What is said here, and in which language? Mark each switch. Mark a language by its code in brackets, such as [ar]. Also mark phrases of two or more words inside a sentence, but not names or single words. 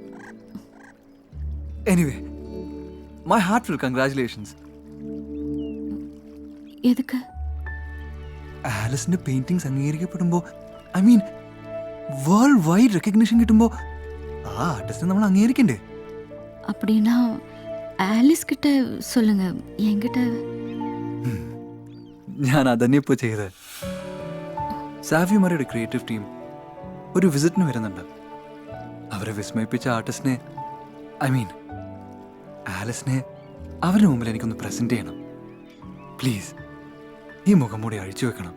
[en] Anyway, my heartful congratulations. [ta] எதுக்கு? [ml] ആലിസിന്റെ പെയിന്റിങ്സ് അംഗീകരിക്കപ്പെടുമ്പോ, [en] I mean world wide recognition [ml] കിട്ടുമ്പോ ആ ആർട്ടിസ്റ്റിനെ നമ്മൾ അംഗീകരിക്കണ്ടേ? [ta] அப்படின்னா ஆலிஸ் கிட்ட சொல்லுங்க, என்கிட்ட. [ml] ഞാൻ അതന്നെ ഇപ്പോൾ ചെയ്തത്. സാവിയോ മറിയയുടെ [en] creative team [ml] ഒരു വിസിറ്റിന് വരുന്നുണ്ട്. അവരെ വിസ്മയിപ്പിച്ച ആർട്ടിസ്റ്റിനെ, [en] I mean [ml] ആലിസിനെ, അവരുടെ മുമ്പിൽ എനിക്കൊന്ന് പ്രസന്റ് ചെയ്യണം. പ്ലീസ്, ഈ മുഖം മൂടി അഴിച്ചു വെക്കണം.